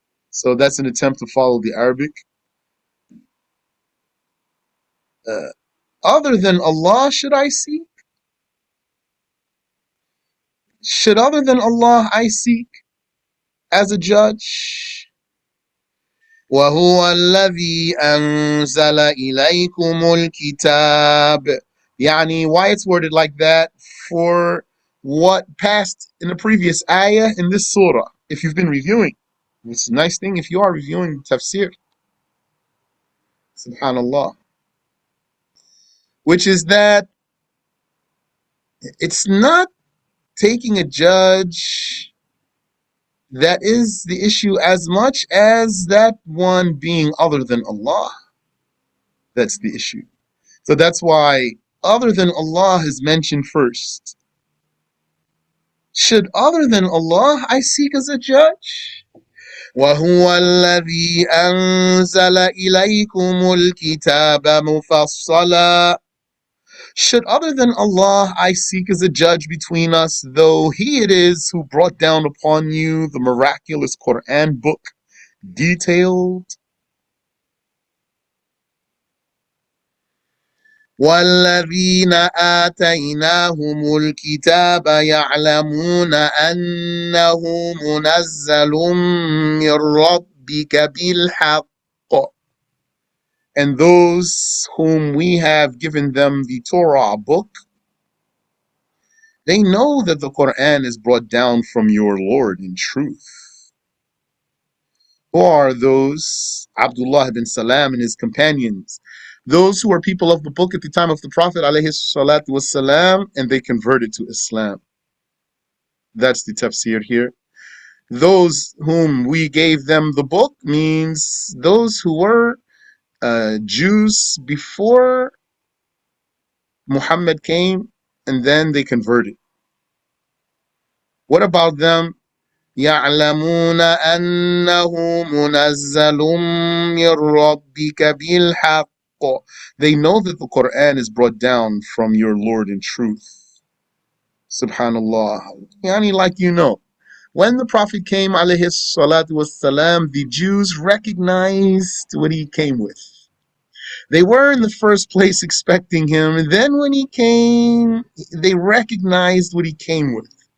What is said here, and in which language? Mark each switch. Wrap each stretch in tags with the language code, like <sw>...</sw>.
<en>So that's an attempt to follow the Arabic. Other than Allah should I seek? Should other than Allah I seek as a judge?</en> <ar>وهو الذي أنزل إليكم الكتاب.</ar> <en>Yani, why it's worded like that? For what passed in the previous ayah in this surah. If you've been reviewing, it's a nice thing if you are reviewing Tafsir. Subhanallah. Which is that it's not taking a judge that is the issue as much as that one being other than Allah. That's the issue. So that's why other than Allah is mentioned first. Should other than Allah I seek as a judge?</en> <ar>وهو الذي أنزل إليكم الكتاب مفصلا.</ar> <en>Should other than Allah I seek as a judge between us, though He it is who brought down upon you the miraculous Quran book, detailed?</en> <ar>والذين آتيناهم الكتاب يعلمون أنه منزل من ربك بالحق.</ar> <en>And those whom we have given them the Torah book, they know that the Quran is brought down from your Lord in truth. Who are those? Abdullah ibn Salam and his companions. Those who are people of the book at the time of the Prophet alayhi salatu wasalam, and they converted to Islam. That's the tafsir here. Those whom we gave them the book means those who were Jews before Muhammad came, and then they converted. What about them?</en> <ar>يعلمون أنه منزل من ربك بالحق.</ar> <en>They know that the Quran is brought down from your Lord in truth. Subhanallah. Yani, like you know, when the Prophet came, alayhi salatu wassalam, the Jews recognized what he came with. They were in the first place expecting him, and then when he came, they recognized what he came with.</en>